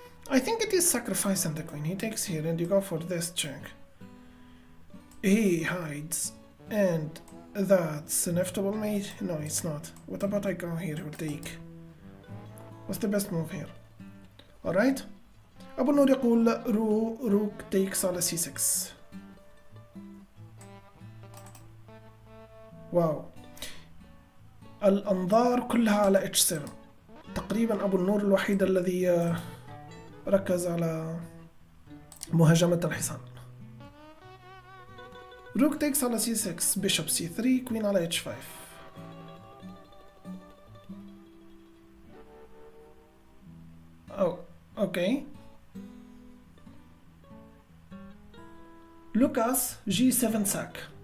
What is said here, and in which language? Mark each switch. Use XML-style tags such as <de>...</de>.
<en>I think it is sacrificing the queen. He takes here and you go for this check. He hides and that's inevitable mate. No, it's not. What about I go here or take? What's the best move here? Alright.</en> <ar>أبو النور يقول روك takes على c6. واو. الأنظار كلها على h7. تقريبا أبو النور الوحيد الذي ركز على مهاجمة الحصان. روك takes على c6, bishop c3, queen على h5.</ar> <en>Oh, okay. Lucas g7 sack.</en>